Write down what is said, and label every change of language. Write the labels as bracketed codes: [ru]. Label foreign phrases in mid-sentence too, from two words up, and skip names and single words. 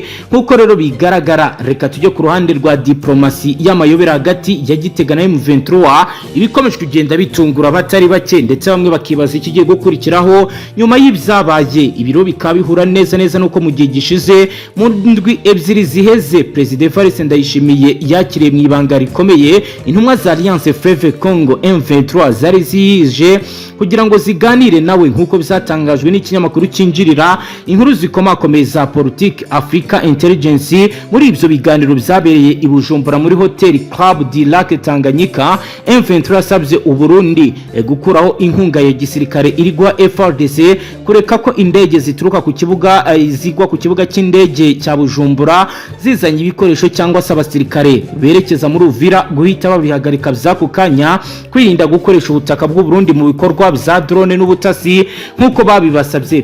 [rw] Nkuko rero bigaragara, reka tujye ku ruhande rwa diplomasi y'amayobera hagati ya Gitega na M23. Ibikomeje kugenda bitungura batari bake, ndetse bamwe bakibaza ikigiye gukurikiraho nyuma y'ibyabaye. Ibiro bikaba bihura neza nuko mu gihe gishize mu ndwi ebyiri ziheze President Evariste Ndayishimiye yakiriye mu ibanga rikomeye intumwa za Alliance Fleuve Congo M23 zari zije kugira ngo ziganire nawe, nkuko bizatangajwe n'ikinyamakuru cyinjirira inkuru zikomakomeye za Politique Africa Intelligence. Muri ibyo biganiro byabereye i Bujumbura muri Hotel Club du Lac Tanganyika, M23 yasabye u Burundi gukuraho inkunga ya gisirikare irigwa FARDC, kureka ko indege zituruka ku kibuga zigwa ku kibuga cy'indege cya Bujumbura zizanye ibikoresho cyangwa se abasirikare berekeza muri Uvira guhita babihagarika by'ako kanya, kwirinda gukoresha ubutaka bw'u Burundi mu bikorwa bya drone n'ubutasi nkuko babibasabye.